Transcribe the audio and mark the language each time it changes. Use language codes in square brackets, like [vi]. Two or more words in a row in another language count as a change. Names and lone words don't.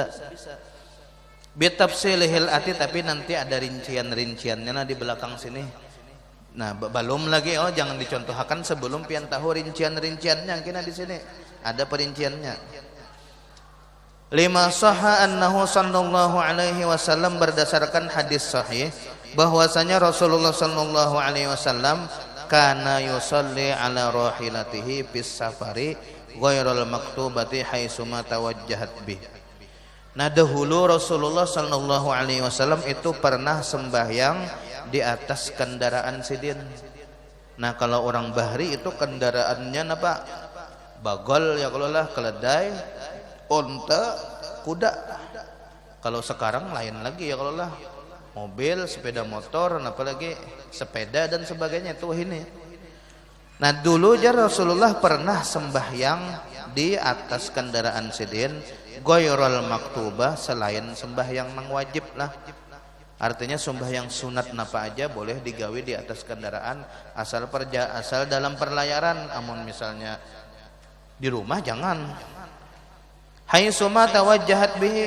[ar] بتفصيله الآتي, [bjn] tapi nanti ada rinciannya nah di belakang sini. Nah, belum lagi jangan dicontohkan sebelum pian tahu rinciannya kena di sini. Ada perinciannya. [ar] لما صح أنه صلى الله عليه وسلم, [bjn] berdasarkan hadis sahih bahwasanya Rasulullah [ar] صلى الله عليه وسلم كان يصلي على راحلته في السفر غير المكتوبة حيثما توجهت به. [bjn] Nah, dahulu Rasulullah [ar] صلى الله عليه وسلم [bjn] itu pernah sembahyang di atas kendaraan sidin. Nah, kalau orang bahri itu kendaraannya apa? Bagol ya kalau lah, keledai, onta, kuda. Kalau sekarang lain lagi ya kalau lah, mobil, sepeda motor, apalagi sepeda dan sebagainya itu ini. Nah, dulu aja Rasulullah pernah sembahyang di atas kendaraan sidin [ar] غير المكتوبة, [bjn] selain sembahyang nang wajib lah. Artinya sembahyang sunat napa aja boleh digawe di atas kendaraan asal dalam perlayaran. Amun misalnya di rumah jangan. [ar] حيثما توجهت به.